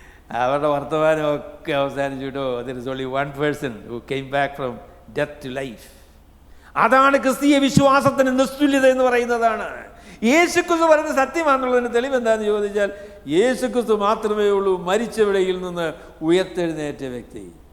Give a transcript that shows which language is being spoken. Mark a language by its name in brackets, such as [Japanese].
[Malayalam] അവരുടെ വർത്തമാനമൊക്കെ അവസാനിച്ചു കേട്ടോ. [English] there is only one person who came back from death to life. [Malayalam] അതാണ് ക്രിസ്തീയ വിശ്വാസത്തിന് നിസ്തുല്യത എന്ന് പറയുന്നതാണ്. യേശുക്രിസ്തു പറയുന്നത് സത്യമാണെന്നുള്ളതിന് തെളിവ് എന്താണെന്ന് ചോദിച്ചാൽ, യേശുക്രിസ്തു മാത്രമേ ഉള്ളൂ മരിച്ചവിടയിൽ നിന്ന് ഉയർത്തെഴുന്നേറ്റ വ്യക്തി.